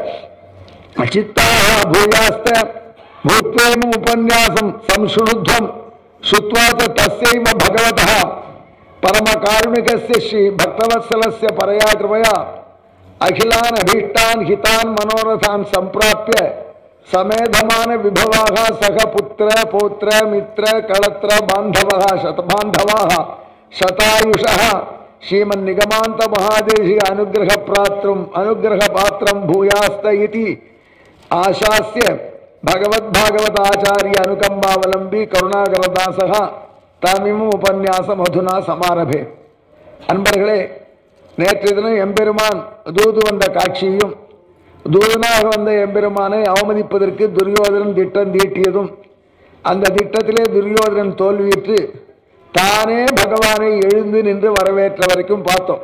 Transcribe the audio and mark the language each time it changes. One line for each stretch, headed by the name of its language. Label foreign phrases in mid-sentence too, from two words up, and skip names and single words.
Sanskrit: चित्ताः भूयास्त भूत्वेम उपन्यासं संशृणुध्वं श्रुत्वा च तस्यैव भगवतः परमकारुणिकस्य श्री भक्तवत्सलस्य परया कृपया अखिलान् अभीष्टान् हितान् मनोरथान् सम्प्राप्य समेधमान विभवाः सह पुत्र पौत्र मित्र कलत्र बांधवः शतबांधवाः शतायुषः श्रीमन्निगमान्त महादेशी अनुग्रह पात्रं भूयास्त इति आशास्य भगवद्भागवताचार्य अनुकंबावलंबी करुणाकरदासः तामिम उपन्यासम् अधुना समारभे।
Tamil: अன்பர்களே, நேற்றைய தினம் எம்பெருமான் தூது வந்த காட்சியும் தூதனாக வந்த எம்பெருமானை அவமதிப்பதற்கு துரியோதனன் திட்டம் தீட்டியதும் அந்த திட்டத்திலே துரியோதனன் தோல்வியுற்று தானே பகவானை எழுந்து நின்று வரவேற்ற வரைக்கும் பார்த்தோம்.